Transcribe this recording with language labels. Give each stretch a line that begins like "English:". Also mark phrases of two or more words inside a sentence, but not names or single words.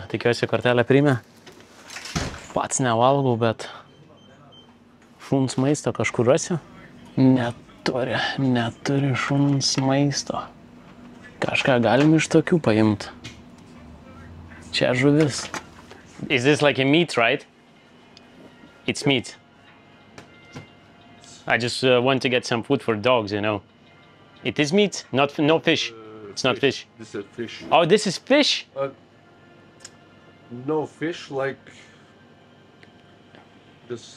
Lithuanian: Tikiuosi, kortelę priimė. Pats nevalgau, bet šuns maisto kažkur rasiu. Neturi šuns maisto. Kažką galim iš tokių paimti. Čia žuvis.
English: Is this like a meat, right? It's meat. I just want to get some food for dogs, you know. It is meat, no fish. It's not fish. This is fish. Oh, this is fish? No fish, like this.